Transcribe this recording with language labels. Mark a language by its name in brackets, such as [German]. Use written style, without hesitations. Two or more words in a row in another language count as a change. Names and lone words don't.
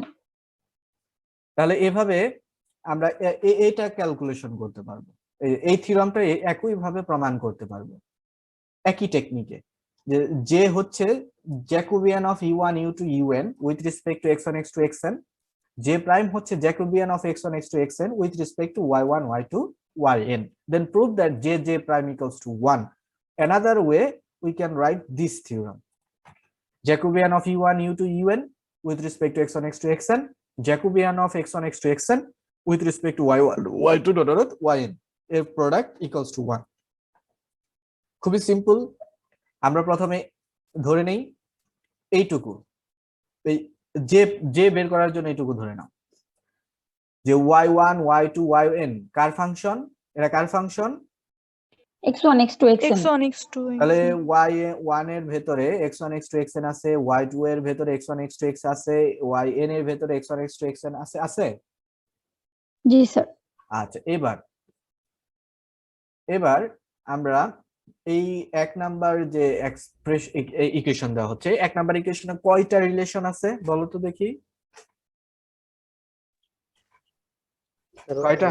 [Bangla] তাহলে এভাবে আমরা এটা ক্যালকুলেশন করতে পারবো, এই থিওরামটা একই ভাবে প্রমাণ করতে পারবো একই টেকনিকে। যে হচ্ছে [English] Jacobian of u1 u2 un with respect to x1 x2 xn, [Bangla] যে প্রাইম হচ্ছে [English] Jacobian of x1 x2 xn with respect to y1 y2 yn, then prove that j prime equals to 1. Another way we can write this theorem: Jacobian of u1 u2 un with respect to x1 x2 xn, Jacobian of x1 x2 xn with respect to y1 y2 yn এর product equals to 1. [Bangla] খুবই সিম্পল। আমরা প্রথমে ধরে নেই এইটুকু, এই যে বের করার জন্য এইটুকু ধরে নাও যে y1 y2 yn কার ফাংশন, এরা কার ফাংশন, x1 x2 xn। x1 x2 তাহলে y1 এর ভেতরে x1 x2 xn আছে, y2 এর ভেতরে x1 x2 x আছে, yn এর ভেতরে x1 x2 xn আছে, আছে? জি স্যার। আচ্ছা, এবার আমরা এই এক নাম্বার যে ইকুয়েশন দেওয়া হচ্ছে, এক নাম্বার ইকুয়েশনে কয়টা রিলেশন আছে বলো তো দেখি, কয়টা?